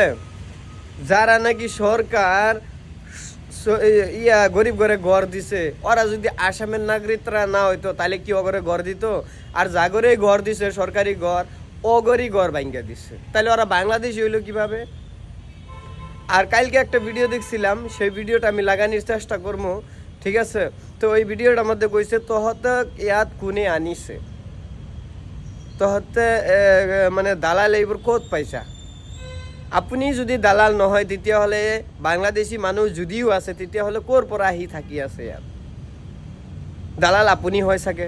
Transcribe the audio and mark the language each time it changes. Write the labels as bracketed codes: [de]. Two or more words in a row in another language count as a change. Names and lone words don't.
[bn] যারা নাকি সরকার গরিব ঘরে ঘর দিছে, ওরা যদি আসামের নাগরিকরা না হইতো তাহলে কি অগরে ঘর দিত? আর জাগরে ঘর দিছে সরকারি ঘর, অগরই ঘর ভাঙ্গা দিছে, তাহলে ওরা বাংলাদেশি হইলো কিভাবে? আর কালকে একটা ভিডিও দেখছিলাম, সেই ভিডিওটা আমি লাগানোর চেষ্টা করবো, ঠিক আছে? তো ওই ভিডিওটার মধ্যে কইছে [as] তহতে ইয়াত কোনে আনিছে, তহতে মানে দালাল এইবোৰ ক'ত পাইছা? আপুনি যদি দালাল নহয় তেতিয়াহ'লে বাংলাদেশী মানুহ যদিও আছে তেতিয়াহ'লে ক'ৰ পৰা আহি থাকি আছে ইয়াত? দালাল আপুনি হয় চাগে।